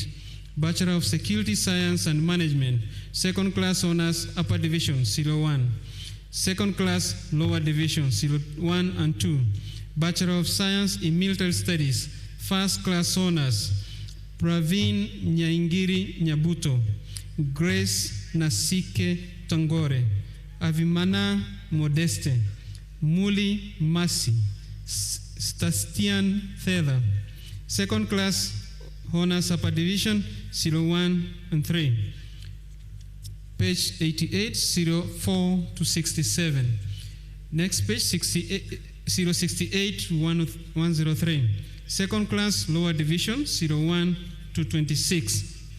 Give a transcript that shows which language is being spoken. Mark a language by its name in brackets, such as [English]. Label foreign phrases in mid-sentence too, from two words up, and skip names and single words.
[English] Bachelor of Security Science and Management. Second class honors, upper division, 01. Second class, lower division, 01 and 2. Bachelor of Science in Military Studies. First class honors, Praveen Nyaingiri Nyabuto. Grace Nasike Tangore. Avimana Modeste. Muli Masi. Stastian Theda. Second class honors, upper division, 01 and 3. Page 88, 04 to 67. Next page, 068 to 103. Second class, lower division, 01 to 26.